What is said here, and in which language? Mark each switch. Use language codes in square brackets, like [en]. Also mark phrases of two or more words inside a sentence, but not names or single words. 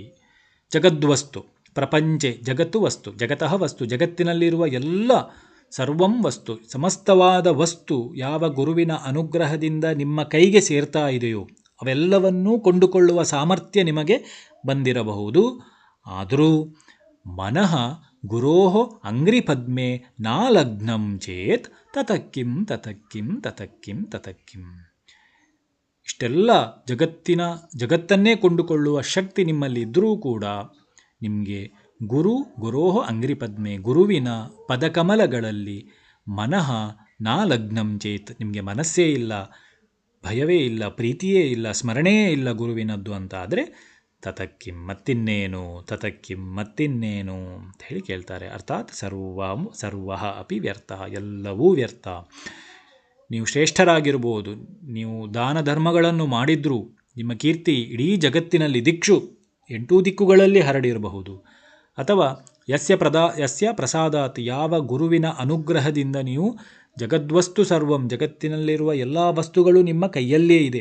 [kn] ಜಗದ್ವಸ್ತು, ಪ್ರಪಂಚೆ, ಜಗತ್ತು ವಸ್ತು, [sa] ಜಗತಃ ವಸ್ತು, [kn] ಜಗತ್ತಿನಲ್ಲಿರುವ ಎಲ್ಲ ಸರ್ವಂ ವಸ್ತು, ಸಮಸ್ತವಾದ ವಸ್ತು ಯಾವ ಗುರುವಿನ ಅನುಗ್ರಹದಿಂದ ನಿಮ್ಮ ಕೈಗೆ ಸೇರ್ತಾ ಇದೆಯೋ ಅವೆಲ್ಲವನ್ನೂ ಕೊಂಡುಕೊಳ್ಳುವ ಸಾಮರ್ಥ್ಯ ನಿಮಗೆ ಬಂದಿರಬಹುದು. [sa] ಆದರೂ ಮನಃ ಗುರೋಃ ಅಂಘ್ರಿ ಪದ್ಮೆ ನಾ ಲಗ್ನಂ ಚೇತ್ ತತಃ ಕಿಂ ತತಃ ಕಿಂ ತತಃ ಕಿಂ ತತಃ ಕಿಂ. [kn] ಇಷ್ಟೆಲ್ಲ ಜಗತ್ತನ್ನೇ ಕೊಂಡುಕೊಳ್ಳುವ ಶಕ್ತಿ ನಿಮ್ಮಲ್ಲಿ ಇದ್ದರೂ ಕೂಡ ನಿಮಗೆ [sa] ಗುರೋಃ ಅಂಘ್ರಿ ಪದ್ಮೆ, [kn] ಗುರುವಿನ ಪದಕಮಲಗಳಲ್ಲಿ [sa] ಮನಃ ನಾ ಲಗ್ನಂ ಚೇತ್, [kn] ನಿಮಗೆ ಮನಸ್ಸೇ ಇಲ್ಲ, ಭಯವೇ ಇಲ್ಲ, ಪ್ರೀತಿಯೇ ಇಲ್ಲ, ಸ್ಮರಣೆಯೇ ಇಲ್ಲ ಗುರುವಿನದ್ದು ಅಂತ ಆದರೆ [sa] ತತಃ ಕಿಂ, [kn] ಮತ್ತಿನ್ನೇನು, [sa] ತತಃ ಕಿಂ, [kn] ಮತ್ತಿನ್ನೇನು ಅಂತ ಹೇಳಿ ಕೇಳ್ತಾರೆ. [sa] ಅರ್ಥಾತ್ ಸರ್ವಃ ಅಪಿ ವ್ಯರ್ಥ, [kn] ಎಲ್ಲವೂ ವ್ಯರ್ಥ. ನೀವು ಶ್ರೇಷ್ಠರಾಗಿರ್ಬೋದು, ನೀವು ದಾನ ಧರ್ಮಗಳನ್ನು ಮಾಡಿದ್ರೂ ನಿಮ್ಮ ಕೀರ್ತಿ ಇಡೀ ಜಗತ್ತಿನಲ್ಲಿ ದಿಕ್ಷು 8 ದಿಕ್ಕುಗಳಲ್ಲಿ ಹರಡಿರಬಹುದು. ಅಥವಾ [sa] ಯಸ್ಯ ಪ್ರಸಾದಾತ್, [kn] ಯಾವ ಗುರುವಿನ ಅನುಗ್ರಹದಿಂದ ನೀವು [sa] ಜಗದ್ವಸ್ತು ಸರ್ವಂ, [kn] ಜಗತ್ತಿನಲ್ಲಿರುವ ಎಲ್ಲ ವಸ್ತುಗಳು ನಿಮ್ಮ ಕೈಯಲ್ಲೇ ಇದೆ.